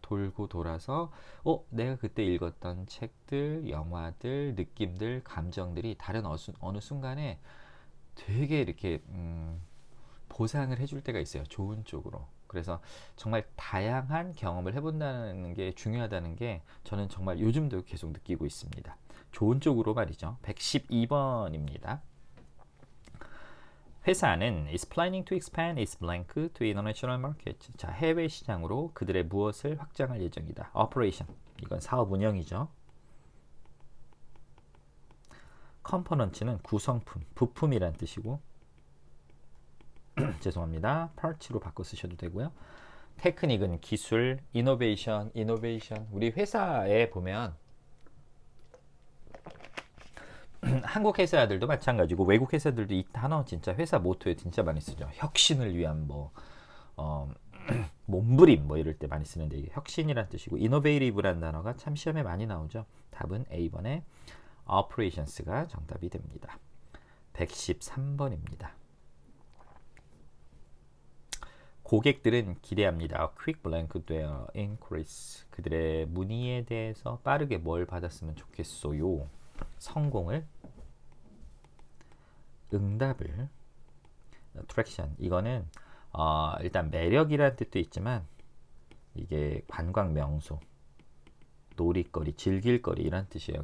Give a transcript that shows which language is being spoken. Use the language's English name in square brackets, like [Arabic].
[Korean] 돌고 돌아서 내가 그때 읽었던 책들, 영화들, 느낌들, 감정들이 다른 어느 순간에 되게 이렇게 보상을 해줄 때가 있어요. 좋은 쪽으로. 그래서 정말 다양한 경험을 해본다는 게 중요하다는 게 저는 정말 요즘도 계속 느끼고 있습니다. 좋은 쪽으로 말이죠. 112번입니다. 회사는 [English] is planning to expand its blank to international market. [Korean] 자, 해외 시장으로 그들의 무엇을 확장할 예정이다. operation. 이건 사업 운영이죠. components는 구성품, 부품이란 뜻이고 죄송합니다. part로 바꿔 쓰셔도 되고요. 테크닉은 기술, innovation. 우리 회사에 보면 한국 회사들도 마찬가지고 외국 회사들도 이 단어 진짜 회사 모토에 진짜 많이 쓰죠. 혁신을 위한 몸부림 이럴 때 많이 쓰는데 이게 혁신이란 뜻이고 innovative라는 단어가 참 시험에 많이 나오죠. 답은 A번에 operations가 정답이 됩니다. 113번입니다. 고객들은 기대합니다. [English] quick blank their inquiries. [Korean] 그들의 문의에 대해서 빠르게 뭘 받았으면 좋겠어요. 성공을, 응답을, attraction. 이거는 일단 매력이라는 뜻도 있지만 이게 관광 명소, 놀이거리, 즐길거리 이런 뜻이에요.